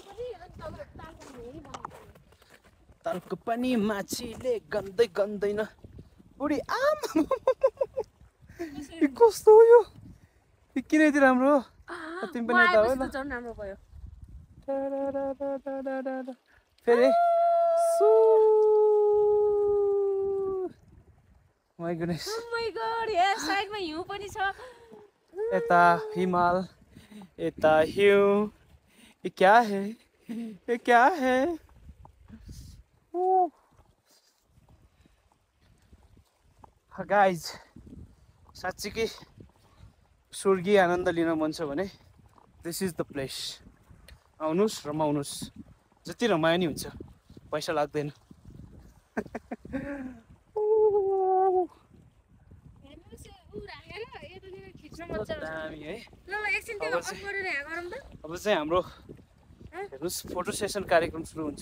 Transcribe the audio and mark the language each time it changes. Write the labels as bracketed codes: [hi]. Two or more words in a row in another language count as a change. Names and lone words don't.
[ne] तालको पनि माछीले गन्दै गन्दैन बुढी आम। कस्तो हो यो किन यति राम्रो हो? तिमी पनि यता हो ल। फेरि [en] my goodness. oh my god [ne] यहाँ साइडमा हिउँ पनि छ। यता हिमाल यता हिउँ। [hi] ये क्या है? ये क्या है? [ne] गाइज साँच्चीकै स्वर्गीय आनन्द लिन मन छ भने [en] this is the place. [ne] आउनुहोस् रमाउनुहोस्। जति रमायो नि हुन्छ, पैसा लाग्दैन। दामी है। अब चाहिँ हाम्रो हेर्नुहोस् फोटो सेसन कार्यक्रम सुरु हुन्छ।